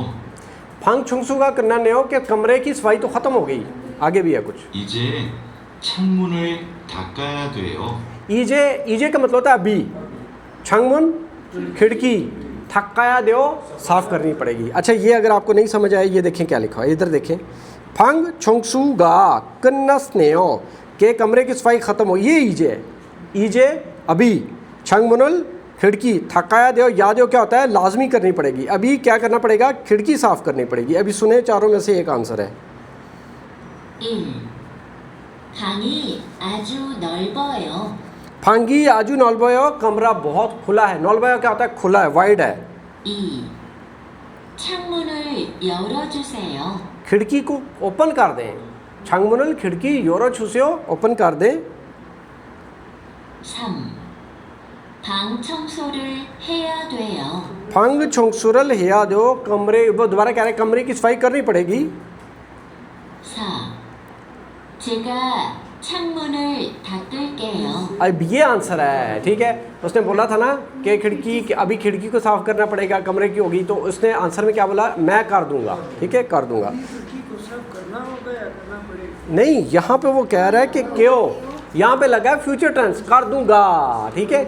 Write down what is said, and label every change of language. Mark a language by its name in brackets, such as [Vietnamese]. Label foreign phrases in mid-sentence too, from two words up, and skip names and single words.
[Korean] 방 청소가 [Hindi] करना नहीं हो कि कमरे की सफाई तो ख़त्म हो गई, आगे भी है कुछ। [Korean] 이제 창문을 닦아야 돼요. [Hindi] ईजे का मतलब होता है अभी, छंगमुन खिड़की, [Korean] 닦아야 돼 [Hindi] साफ़ करनी पड़ेगी। अच्छा ये अगर आपको नहीं समझ आए, ये देखें क्या लिखा है, इधर देखें। [Korean] 방 청소가 끝났네요 [Hindi] के कमरे की सफाई ख़त्म हो, ये ईजे अभी, छंगमुनल खिड़की, [Korean] 닦아야 돼 [Hindi] याद हो क्या होता है, लाजमी करनी पड़ेगी। अभी क्या करना पड़ेगा, खिड़की साफ़ करनी पड़ेगी। अभी सुने, चारों में से एक आंसर है। 1. [Korean] 방이 아주 넓어요. 방이 아주 넓어요, [Hindi] कमरा बहुत खुला है। नॉलबोयो क्या होता है, खुला है, वाइड है। 2. [Korean] 창문을 열어주세요. [Hindi] खिड़की को ओपन कर दें, छंगमुनल खिड़की [Korean] 열어 주세요, [Hindi] ओपन कर दें। 3. [Korean] 방 청소를 해야 돼요. 방 청소를 해야 돼, [Hindi] कमरे, वो दोबारा कह रहे हैं कमरे की सफाई करनी पड़ेगी। 4. [Korean] 제가 창문을 닦을게요. [Hindi] अब ये आंसर है, ठीक है। उसने बोला था ना कि अभी खिड़की को साफ़ करना पड़ेगा, कमरे की होगी, तो उसने आंसर में क्या बोला, मैं कर दूंगा, ठीक है, कर दूंगा। नहीं, यहाँ पे वो कह रहा है कि क्यों, यहाँ पे लगा है [English] future tense, [Hindi] कर दूंगा, ठीक है।